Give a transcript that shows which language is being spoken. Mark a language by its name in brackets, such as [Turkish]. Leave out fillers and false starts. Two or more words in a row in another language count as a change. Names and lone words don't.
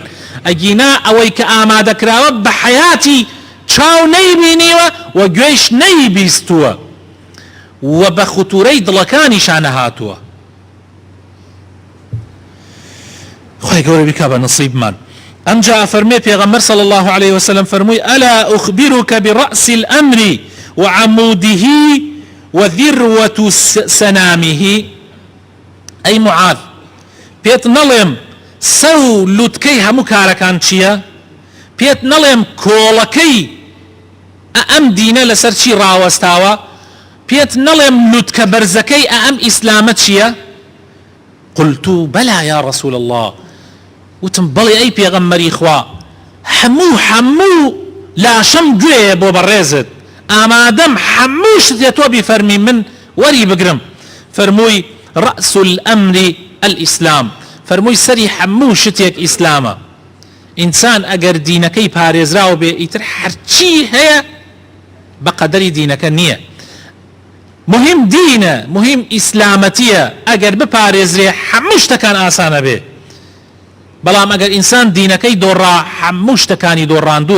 [Central Kurdish] ئەگینا ئەوەی کە ئامادە کراوە بە حەیاتی چاو نەیبینیوە و گوێش نەیبیستووە و بە خوتورەی دڵەکانیشان هاتووە. خوای گەورە بیکا بە نصیبمان. ئەمجا فەرمێ پێغەمبەر [Arabic] صلی الله عليه وسلم فەرمووی ئەلا أخبرك برأس الأمر وعموده وذروة سنامه. [Central Kurdish] ئەی معاذ، پێت نەڵێم سەو لوتکەی هەموو کارەکان چییە؟ پێت نەڵێم کۆڵەکەی ئەم دینە لەسەر چی ڕاوەستاوە؟ پێت نەڵێم لوتکە بەرزەکەی ئەم ئیسلامە چییە؟ [Arabic] قلت بەلا یا رسول الله، [Central Kurdish] وتم بەڵێ ئەی پێغەمبەری خوا، هەموو لاشەم گوێیە بۆ بەڕێزت، ئامادەم هەموو شتێ تۆ بیفەرمی من وەری بگرم. [Arabic] فەرمووی رأس الأمر الإسلام، [Central Kurdish] فەرمووی سەری هەموو شتێک ئیسلامە. ئینسان ئەگەر دینەکەی پارێزراوە بێ ئیتر هەرچی هەیە بە قەدەری دینەکە نییە. مهم دینە، مهم ئیسلامەتیە. ئەگەر بپارێزرێ هەموو شتەکان ئاسانە بێ، بەڵام ئەگەر ئینسان دینەکەی دۆڕا هەموو شتەکانی دۆڕاندووە.